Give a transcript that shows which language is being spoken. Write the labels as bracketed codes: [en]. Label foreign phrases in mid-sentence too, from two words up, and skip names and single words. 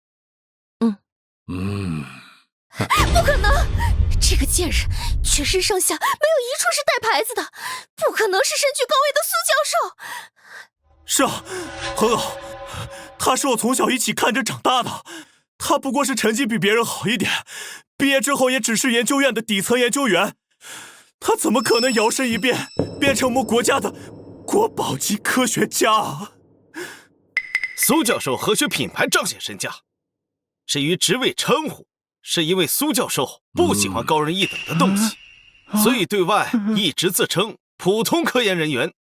[zh] 不可能！這個賤人全身上下沒有一處是帶牌子的，不可能是身居高位的蘇教授。是啊，很好，他是我從小一起看着長大的，他不過是成績比別人好一點，畢業之後也只是研究院的底層研究員，他怎麼可能搖身一變變成我們國家的國寶級科學家啊？蘇教授何須品牌彰顯身價？至於職位稱呼，是因為蘇教授不喜歡高人一等的東西，所以對外一直自稱普通科研人員。